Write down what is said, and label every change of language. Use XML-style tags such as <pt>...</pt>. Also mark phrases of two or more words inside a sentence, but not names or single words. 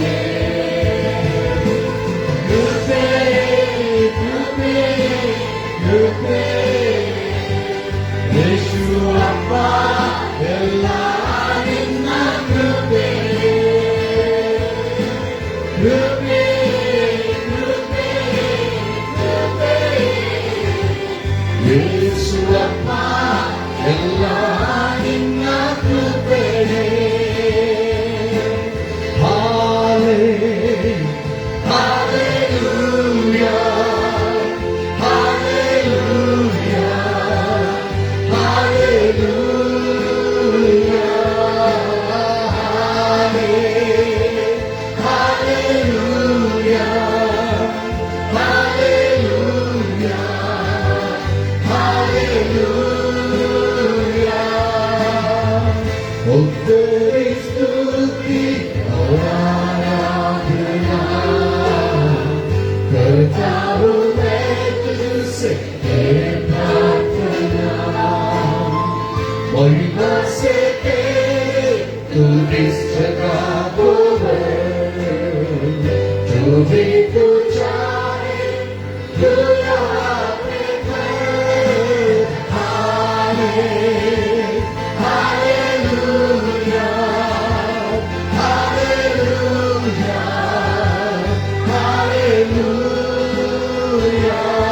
<kn>ಕೃಪೆ ಕೃಪೆ ಕೃಪೆ ಯೇಸುವಪ್ಪ ಎಲ್ಲ ನಿನ್ನ ಕೃಪೆ. ಕೃಪೆ ಕೃಪೆ ಕೃಪೆ ಯೇಸುವಪ್ಪ ಎಲ್ಲ ನಿನ್ನ ಕೃಪೆ.</kn> <en>Hallelujah, hallelujah, hallelujah, hallelujah, hallelujah, hallelujah.</en> <ml>ഒത്തിരി സ്തുതി ആരാധന കർത്താവേ</ml> <hi>തുझसे प्रार्थना महिमा से तेरे तू इस जगह को है जो भी तू चाहे तू यहाँ पे कर.</hi> <en>Hallelujah, hallelujah, hallelujah,</en>